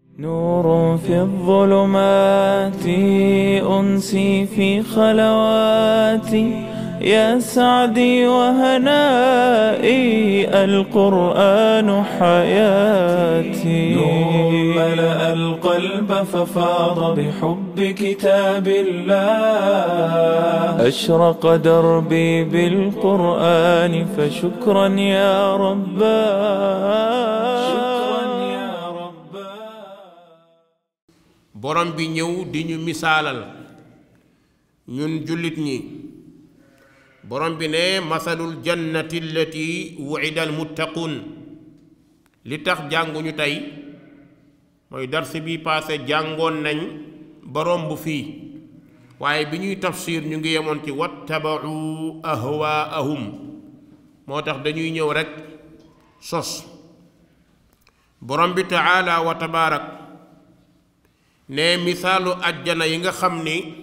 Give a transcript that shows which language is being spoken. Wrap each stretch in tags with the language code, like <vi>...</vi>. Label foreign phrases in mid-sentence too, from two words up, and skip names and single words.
<ar>نور في الظلمات أنسي في خلواتي يا سعدي وهنائي القرآن حياتي نور ملأ القلب ففاض بحب كتاب الله أشرق دربي بالقرآن فشكرا يا رباه</ar> <wo>borom bi ñëw di ñu misaalal ñun jullit ñi borom bi ne</wo> <ar>مثل الجنة التي وعد المتقون</ar> <wo>li tax jànguñu tey mooy darsi bi paase jàngoon nañ borom bu fii waaye bi ñuy tafsir ñu ngi yemoon ci</wo> <ar>واتبعوا أهواءهم</ar> <wo>moo tax dañuy ñëw rekk sos borom bi</wo> <ar>تعالى وتبارك</ar> <wo>ne misaalu àjjana yi nga xam ni</wo>